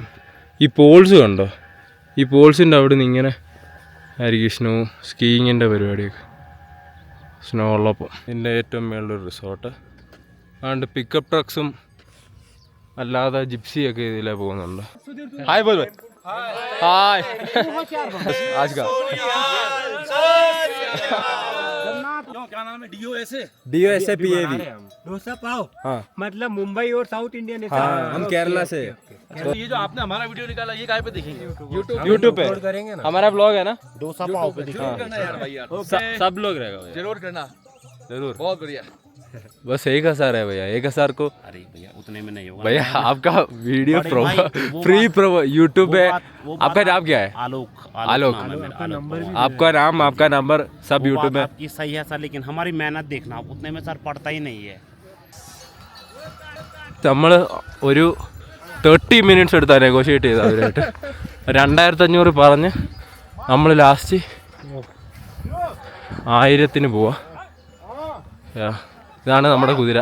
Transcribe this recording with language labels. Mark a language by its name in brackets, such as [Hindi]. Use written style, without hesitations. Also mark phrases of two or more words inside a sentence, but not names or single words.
[Malayalam] ഈ പോൾസ് കണ്ടോ, ഈ പോൾസിൻ്റെ അവിടെ നിന്ന് ഇങ്ങനെ ആയിരിക്കും സ്കീയിങ്ങിൻ്റെ പരിപാടിയൊക്കെ. സ്നോ ഉള്ളപ്പോൾ ഇതിൻ്റെ ഏറ്റവും മേളിലൊരു റിസോർട്ട്. അതുകൊണ്ട് പിക്കപ്പ് ട്രക്സും അല്ലാതെ ജിപ്സിയൊക്കെ ഇതിലേ പോകുന്നുണ്ട്. ഹായ് ബോൽ ഹായ് ആജ്ക [Hindi] क्या नाम है? DOSAPAV. डोसा पाव। हाँ, मतलब मुंबई और [English] South Indian [Hindi] है। हाँ, हम केरला से। तो ये जो आपने हमारा वीडियो निकाला ये कहाँ पे देखेंगे? यूट्यूब पे करेंगे ना, हमारा ब्लॉग है ना, डोसा पाव पे दिखा। सब लोग रहेगा भैया। जरूर करना, जरूर। बहुत बढ़िया। बस 1000 है भैया, 1000 को। अरे भैया उतने में नहीं होगा भैया आपका वीडियो बड़े प्रोमो भाई, वो फ्री बात- प्रोमो यूट्यूब पे। वो बात आपका नाम क्या है? आलोक आलोक। नाम है मेरा, आलोक। आपका नाम, आपका नंबर सब वो यूट्यूब बात में। आपकी सही है सर, लेकिन हमारी मेहनत देखना, उतने में सर पड़ता ही नहीं है। [Malayalam] നമ്മൾ ഒരു 30 മിനിറ്റ്സ് എടുത്താൽ നെഗോഷിയേറ്റ് ചെയ്ത് അവരായിട്ട് 2500 പറഞ്ഞ് നമ്മൾ ലാസ്റ്റ് 1000-ന് പോവാ. ഇതാണ് നമ്മുടെ കുതിര.